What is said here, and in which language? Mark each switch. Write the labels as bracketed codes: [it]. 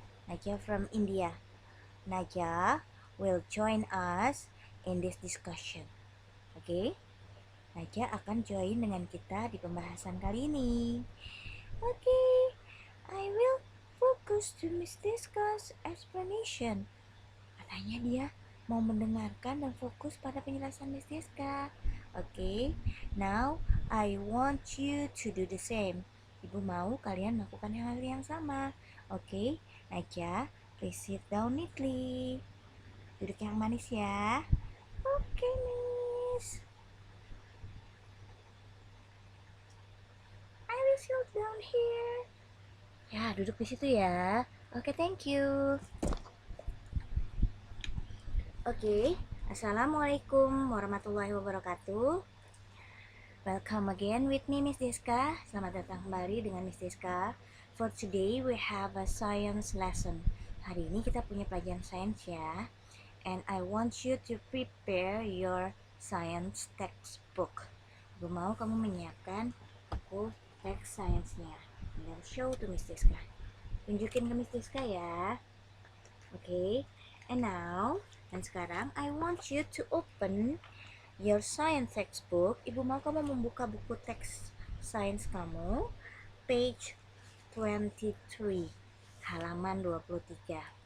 [en] Naja from India. Naja will join us in this discussion. Okay. [id] Naja akan join dengan kita di pembahasan kali ini. [en] Okay, I will focus to Miss Deska's explanation. [id] Katanya dia mau mendengarkan dan fokus pada penjelasan Miss Deska. [en] Okay, now I want you to do the same. [id] Ibu mau kalian melakukan hal yang sama. [en] Okay, Naja, please sit down neatly. [id] Duduk yang manis ya. Okay, Miss. [en] I will sit down here. [id] Ya, duduk di situ ya. [en] Oke, thank you. [ar] Oke, Assalamualaikum warahmatullahi wabarakatuh. [en] Welcome again with me, Miss Deska. [id] Selamat datang kembali dengan Miss Deska. [en] For today, we have a science lesson. [id] Hari ini kita punya pelajaran sains ya. [en] And I want you to prepare your science textbook. [id] Gue mau kamu menyiapkan buku teks sainsnya. [en] And show to Miss Deska. [id] Tunjukin ke Miss Deska ya. [en] Okay, and now, [id] dan sekarang [en] I want you to open your science textbook. [id] Ibu mau kamu membuka buku teks sains kamu, [en] page 23, [id] halaman 23.